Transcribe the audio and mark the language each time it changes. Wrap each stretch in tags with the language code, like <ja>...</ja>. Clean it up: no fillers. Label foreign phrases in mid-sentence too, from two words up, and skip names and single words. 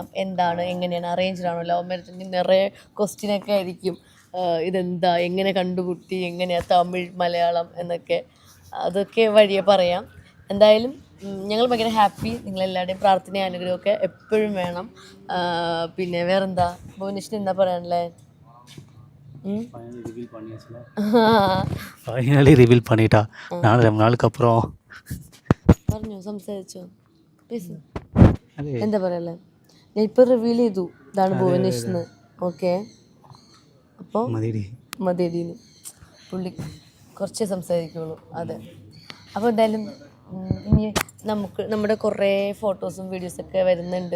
<ml>എന്താണ്, എങ്ങനെയാണ്, അറേഞ്ച്ഡ് ആണോ,</ml> <en>love marriage,</en> <ml>നിറയെ ക്വസ്റ്റ്യനൊക്കെ ആയിരിക്കും. ഇതെന്താ, എങ്ങനെ കണ്ടുമുട്ടി, എങ്ങനെയാണ് തമിഴ് മലയാളം എന്നൊക്കെ, അതൊക്കെ വഴിയെ പറയാം. എന്തായാലും ഞങ്ങൾ ഭയങ്കര ഹാപ്പി. നിങ്ങളെല്ലാവരുടെയും പ്രാർത്ഥനയും അനുഗ്രഹമൊക്കെ എപ്പോഴും വേണം. പിന്നെ വേറെന്താ, ഭുവനേഷിന് എന്താ പറയാനല്ലേ?</ml> <en>finally reveal</en> <ta>பண்ணிட்டா. நான் ரொம்ப நாளுக்கு அப்புறம்</ta> <ml>പറഞ്ഞോ, സംസാരിച്ചോ, എന്താ പറയല്ലേ? ഞാൻ ഇപ്പൊ റിവീൽ ചെയ്തു, ഇതാണ് ഭുവനേഷ് എന്ന്. ഓക്കെ, അപ്പോൾ മതിയടീന്ന് പുള്ളി കുറച്ചേ സംസാരിക്കുള്ളൂ. അതെ, അപ്പോൾ എന്തായാലും ഇനി നമ്മുടെ കുറേ ഫോട്ടോസും വീഡിയോസൊക്കെ വരുന്നുണ്ട്.</ml>